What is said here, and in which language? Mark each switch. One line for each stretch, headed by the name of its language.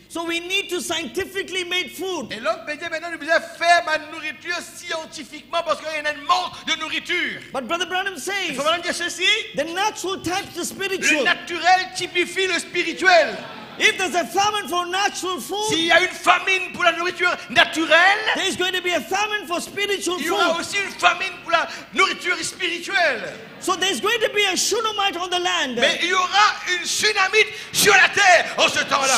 English: So we need to scientifically make food.
French: Et l'homme peut dire maintenant, nous devons faire ma nourriture scientifiquement parce qu'il y a un manque de nourriture.
English: But Brother Branham
French: Il
English: says
French: faut maintenant dire ceci.
English: the natural types the
French: Le
English: spiritual.
French: naturel typifie le spirituel.
English: If there's a famine for natural
French: S'il
English: food,
French: y a une famine pour la nourriture naturelle,
English: there's going to be a famine for spiritual
French: il y aura
English: food.
French: aussi une famine pour la nourriture spirituelle.
English: So there's going to be a Shunammite on the land.
French: Mais il y aura une tsunamite sur la terre en ce temps-là.